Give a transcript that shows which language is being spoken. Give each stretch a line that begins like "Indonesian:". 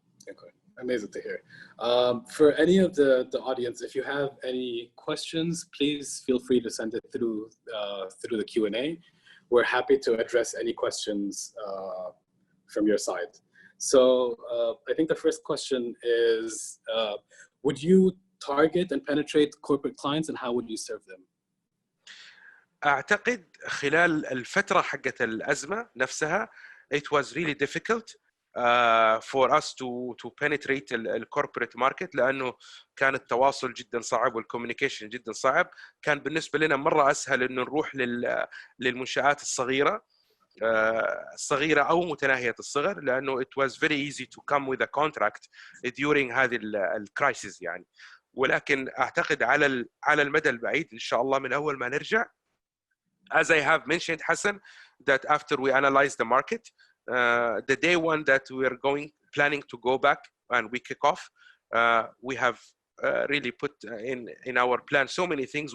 English: Okay. Amazing to hear. For any of the audience, if you have any questions, please feel free to send it through the Q&A. We're happy to address any questions from your side. So I think the first question is, would you target and penetrate corporate clients, and how would you serve them?
Arabic: أعتقد خلال الفترة حقت الأزمة نفسها
English: it was really difficult for us to penetrate the corporate market،
Arabic: لأنه كان التواصل جدا صعب والكوميونيكيشن جدا صعب. كان بالنسبة لنا مرة أسهل إنه نروح للمنشآت الصغيرة أو متناهية الصغر، لأنه
English: it was very easy to come with a contract during
Arabic: هذه الكرايسيس يعني. ولكن أعتقد على المدى البعيد إن شاء الله من أول ما نرجع،
English: as I have mentioned Hassan, that after we analyze the market, the day one that we are planning to go back and we kick off, we have really put in our plan so many things.